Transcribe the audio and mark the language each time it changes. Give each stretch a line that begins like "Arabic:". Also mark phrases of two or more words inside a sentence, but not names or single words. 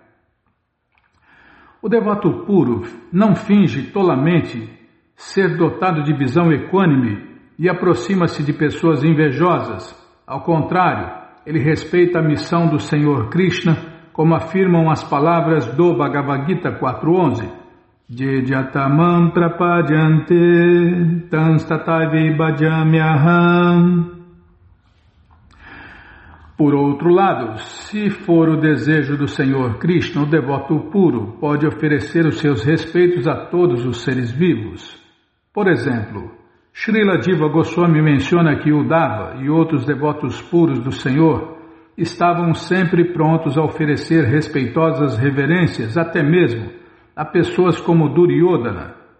Portuguese: O devoto puro não finge tolamente ser dotado de visão equânime e aproxima-se de pessoas invejosas. Ao contrário, ele respeita a missão do Senhor Krishna, como afirmam as palavras do Bhagavad Gita 4.11.
Sanskrit: Jejatamam prapadyante tanstataivi bhajamyaham.
Portuguese: Por outro lado, se for o desejo do Senhor Krishna, o devoto puro pode oferecer os seus respeitos a todos os seres vivos. Por exemplo, Srila Jiva Goswami menciona que Uddhava e outros devotos puros do Senhor estavam sempre prontos a oferecer respeitosas reverências, até mesmo a pessoas como Duryodhana.